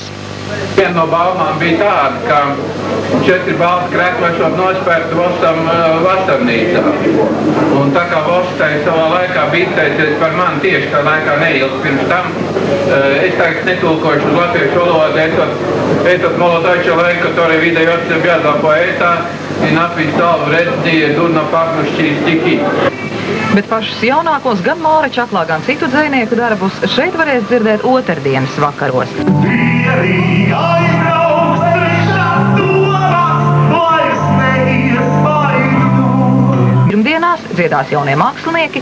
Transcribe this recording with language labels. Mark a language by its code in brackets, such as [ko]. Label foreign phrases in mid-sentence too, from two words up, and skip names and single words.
[lv] Viena no baumām bija tāda, ka 4 balti krekli esot nospērti Vostam vasarnīcā. Un tā kā Vostai savā laikā bija izteicies par mani tieši tā laikā neilgi pirms tam, es tagad netulkošu uz latviešu valodu, [ru] этот молодой человек, который выдает себя за поэта и написал вредные, дурно пахнущие стихи. [lv] Bet pašus jaunākos gan Māra Čaklā, gan citu dzejnieku darbus šeit varēs dzirdēt otrdienas vakaros. Pirmdienās dziedās jaunie mākslinieki.